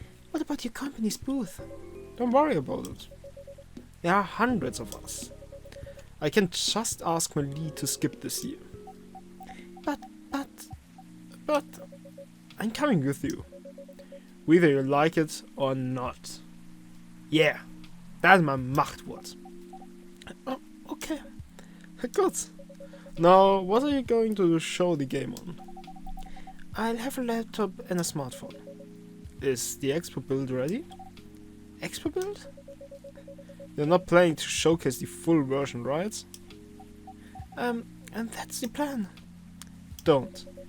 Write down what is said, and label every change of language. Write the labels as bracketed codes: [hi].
[en] What about your company's booth? Don't worry about it. There are hundreds of us. I can just ask my lead to skip this year. But I'm coming with you. Whether you like it or not. [de] Yeah, das ist mein Machtwort. [en] Oh, okay. Good. Now, what are you going to show the game on? I'll have a laptop and a smartphone. Is the Expo build ready? Expo build? You're not planning to showcase the full version, right? And that's the plan. Don't.